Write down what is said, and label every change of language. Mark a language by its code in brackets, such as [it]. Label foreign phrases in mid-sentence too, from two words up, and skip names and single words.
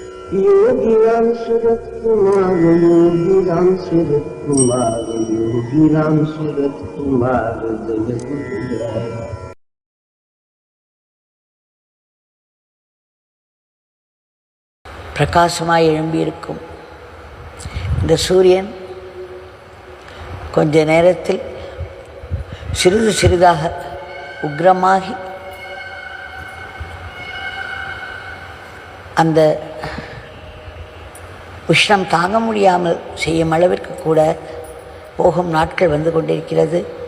[ta] योगीराम सूरत कुमार, योगीराम सूरत कुमार, योगीराम सूरत कुमार जय गुरुराय. பிரகாசமாய் எழும்பியிருக்கும் இந்த சூரியன் கொஞ்ச நேரத்தில் சிறிது சிறிதாக உக்ரமாகி அந்த உஷ்ணம் தாங்க முடியாமல் செய்யும் அளவிற்கு கூட போகும் நாட்கள் வந்து கொண்டிருக்கிறது.